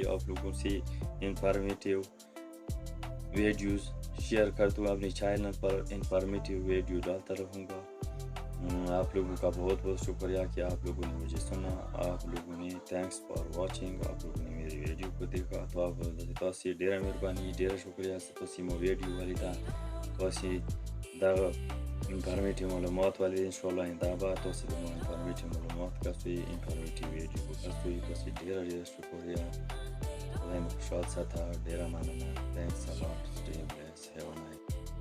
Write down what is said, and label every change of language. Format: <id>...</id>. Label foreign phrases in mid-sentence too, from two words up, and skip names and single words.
<ur>آپ لوگوں سے انفارمیٹیو ویڈیوز شیئر کرتا ہوں اپنے چینل پر انفارمیٹیو ویڈیو ڈالتا رہوں گا آپ لوگوں کا بہت بہت شکریہ کہ آپ لوگوں نے مجھے سنا آپ لوگوں نے</ur> <en>thanks for watching</en> <ur>آپ لوگوں نے میری ویڈیو کو دیکھا تو آپ سے</ur> <ps>ډیره مهرباني ډیره شکریہ تاسو مو ویډیو ولیدا تاسو دا انفارمیٹیو معلومات والے انشاءاللہ آئندہ بعد تاسو د انفارمیٹیو معلومات کاسوي انفارمیٹیو ویډیو کاسوي تاسو ډیره شکریہ خدای مو خوشحال ساته ډیره مننه</ps> <en>thanks a lot stay blessed have a nice</en>